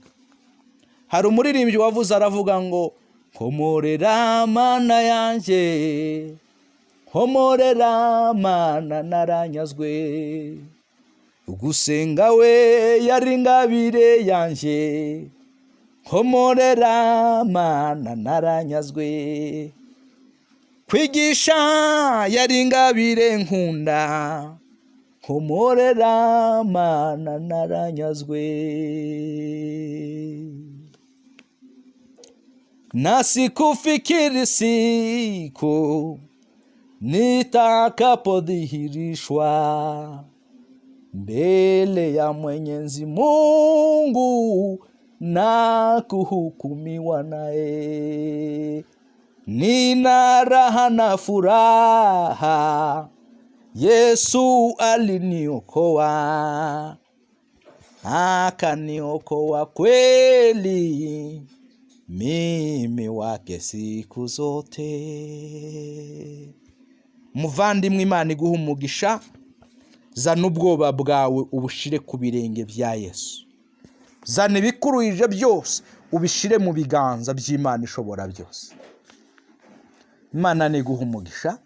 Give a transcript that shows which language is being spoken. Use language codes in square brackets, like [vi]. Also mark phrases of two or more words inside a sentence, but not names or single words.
[rn] Hari umuririmbyi wavuze aravuga ngo nkomorera Mana yanjye, nkomorera Mana naranyazwe, ugusenga we yari ingabire yanjye, nkomorera Mana naranyazwe, kwigisha yari ingabire nkunda, nkomorera Mana naranyazwe, [sw] nasikufikiri siku nitakapodhihirishwa mbele ya Mwenyezi Mungu na kuhukumiwa naye. Nina raha na furaha, Yesu aliniokoa, akaniokoa kweli, mimi wake siku zote. [rn] Muvandimwe, Imana iguha umugisha. Zana ubwoba bwawe ubushire ku birenge bya Yesu. Zana ibikuruje byose ubishire mu biganza by'Imana ishobora byose. Imana niguha umugisha.